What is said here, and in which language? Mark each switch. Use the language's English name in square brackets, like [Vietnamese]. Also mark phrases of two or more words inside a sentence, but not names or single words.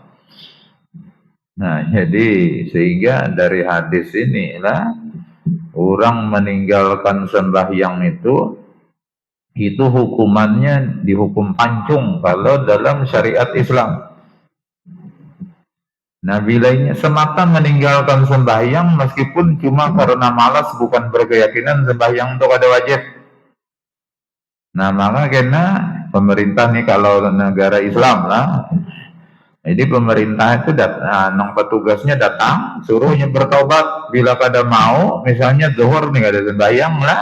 [Indonesian] Nah, jadi sehingga dari hadis inilah orang meninggalkan sembahyang itu hukumannya dihukum pancung kalau dalam syariat Islam. Nah, bilainya semata meninggalkan sembahyang meskipun cuma karena malas, bukan berkeyakinan sembahyang itu ada wajib. Nah, maka kena pemerintah nih kalau negara Islam lah. Jadi pemerintah itu datang, petugasnya datang, suruhnya bertobat. [Banjar] Bila kada mau, [Indonesian] misalnya zuhur nih ada sembahyang lah.